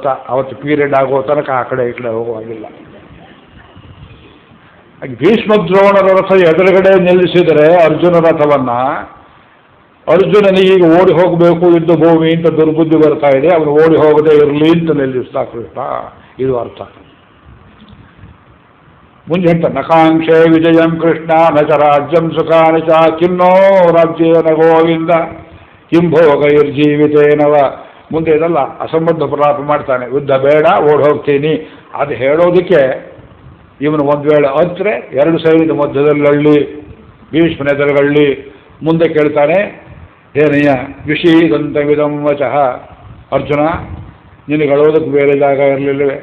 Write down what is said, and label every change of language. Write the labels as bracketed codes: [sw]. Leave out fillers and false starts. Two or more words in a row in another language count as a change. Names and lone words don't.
[kn] ಅವತ್ತು ಪೀರಿಯಡ್ ಆಗೋ ತನಕ ಆ ಕಡೆ ಈ ಕಡೆ ಹೋಗುವಾಗಿಲ್ಲ. ಭೀಷ್ಮದ್ರೋಣರ ರಥ ಎದುರುಗಡೆ ನಿಲ್ಲಿಸಿದರೆ ಅರ್ಜುನ ರಥವನ್ನ, ಅರ್ಜುನನಿಗೆ ಈಗ ಓಡಿ ಹೋಗಬೇಕು ಯುದ್ಧ ಭೂಮಿ ಅಂತ ದುರ್ಬುದ್ಧಿ ಬರ್ತಾ ಇದೆ, ಅವನು ಓಡಿ ಹೋಗದೆ ಇರಲಿ ಅಂತ ನಿಲ್ಲಿಸ್ತಾ ಕೃಷ್ಣ. ಇದು ಅರ್ಥ. ಮುಂದೆ ಹೇಳ್ತಾ [sa] ನಕಾಂಕ್ಷೆ ವಿಜಯಂ ಕೃಷ್ಣ ನ ಚ ರಾಜ್ಯಂ ಸುಖಾನಿ ಚ ಕಿನ್ನೋ ರಾಜ್ಯೇನ ಗೋವಿಂದ ಕಿಂ ಭೋಗೈರ್ಜೀವಿತೇನವ. [kn] ಮುಂದೆ ಇದೆಲ್ಲ ಅಸಂಬದ್ಧ ಪ್ರಲಾಪ ಮಾಡ್ತಾನೆ. ಯುದ್ಧ ಬೇಡ, ಓಡಿ ಹೋಗ್ತೀನಿ. ಅದು ಹೇಳೋದಕ್ಕೆ ಇವನು ಒಂದು ವೇಳೆ ಹತ್ರೆ ಎರಡು ಸೈನಿಕ ಮಧ್ಯದಲ್ಲಳ್ಳಿ ಭೀಷ್ಮನ ಎದುರುಗಳ್ಳಿ ಮುಂದೆ ಕೇಳ್ತಾನೆ, ಏನಯ್ಯ [sa] ವಿಷೀದಂತ ವಿಧಂ ವಚಃ, [kn] ಅರ್ಜುನ ನಿನಗೆ ಅಳೋದಕ್ಕೆ ಬೇರೆ ಜಾಗ ಇರಲಿಲ್ಲವೇ?